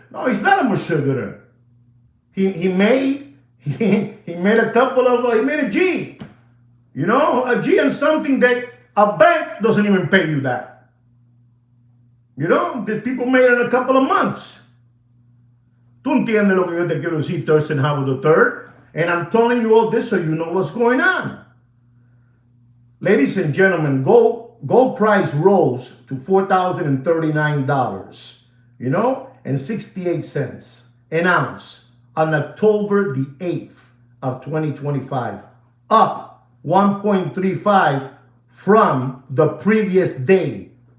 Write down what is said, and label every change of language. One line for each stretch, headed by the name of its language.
English: No, he's not a mashuganer. He made a couple of, he made a G. You know, a G and something that a bank doesn't even pay you that. You know, the people made it in a couple of months.
Spanish: Tú entiendes lo que yo te quiero decir, Thurston Howard III.
English: And I'm telling you all this so you know what's going on. Ladies and gentlemen, gold price rose to $4,039, you know, and 68 cents an ounce on October the 8th of 2025, up 1.35 from the previous day.